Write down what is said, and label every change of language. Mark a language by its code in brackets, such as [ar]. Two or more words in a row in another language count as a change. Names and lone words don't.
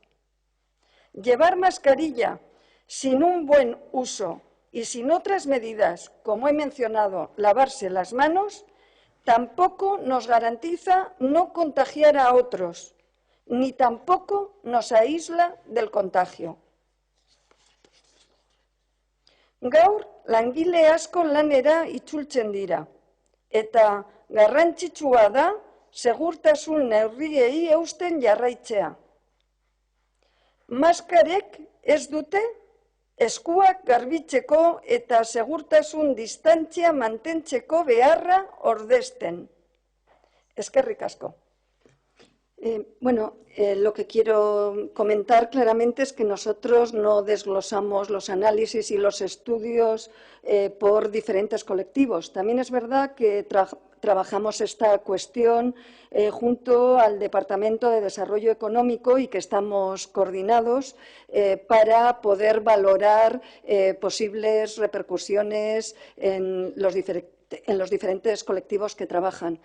[es] Llevar mascarilla sin un buen uso y sin otras medidas, como he mencionado, lavarse las manos, tampoco nos garantiza no contagiar a otros, ni tampoco nos aísla del contagio. [eu] Gaur, langile asko lanera itzultzen dira, eta garrantzitsua da segurtasun neurriei eusten jarraitzea. Maskarek ez dute eskuak garbitzeko eta segurtasun distantzia mantentzeko beharra ordesten. Eskerrik asko. [es] Lo que quiero comentar claramente es que nosotros no desglosamos los análisis y los estudios por diferentes colectivos. También es verdad que trabajamos esta cuestión junto al Departamento de Desarrollo Económico y que estamos coordinados para poder valorar posibles repercusiones en los diferentes colectivos que trabajan.